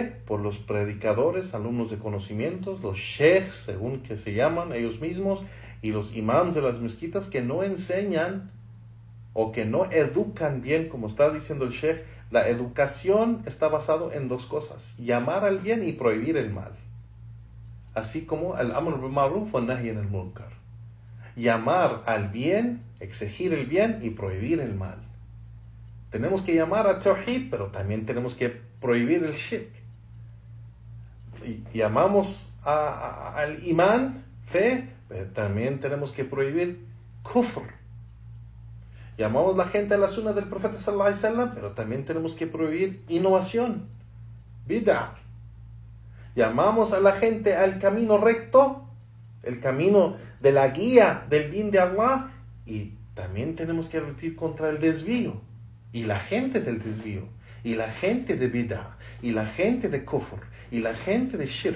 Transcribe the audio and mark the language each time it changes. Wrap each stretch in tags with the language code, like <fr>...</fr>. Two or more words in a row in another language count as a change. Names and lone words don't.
<es>Por los predicadores, alumnos de conocimientos, los sheikhs, según que se llaman ellos mismos, y los imams de las mezquitas que no enseñan o que no educan bien, como está diciendo el sheikh. La educación está basada en dos cosas: llamar al bien y prohibir el mal. Así como el</es> <ar>الأمر بالمعروف والنهي عن المنكر.</ar> <es>Llamar al bien, exigir el bien y prohibir el mal. Tenemos que llamar a Tawhid, pero también tenemos que prohibir el shirk. Llamamos al imán, fe, pero también tenemos que prohibir kufr. Llamamos a la gente a la sunna del profeta</es> <ar>صلى الله عليه وسلم,</ar> <es>pero también tenemos que prohibir innovación, bid'ah. Llamamos a la gente al camino recto, el camino de la guía del din de Allah, y también tenemos que advertir contra el desvío, y la gente del desvío, y la gente de bid'ah, y la gente de kufr, y la gente de shirk.</es>